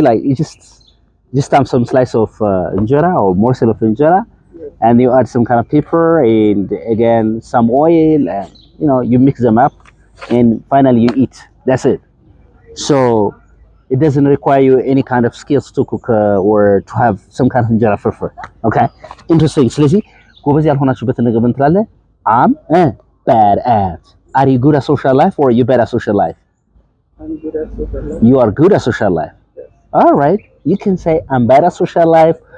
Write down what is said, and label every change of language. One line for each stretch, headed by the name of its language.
English: Like you just have some slice of injera or morsel of injera, and you add some kind of pepper and again some oil, and you know you mix them up, and finally you eat. That's it. So it doesn't require you any kind of skills to cook or to have some kind of injera furfur. Okay, interesting.
Amharic: ስለዚህ ጎበዝ ያልሆናችሁበትን ነገር ምን ትላለህ?
English: I'm bad at. Are you good at social life or are you bad at social life? I'm good at social life. You are good at social life. Yes. All right. You can say I'm bad at social life.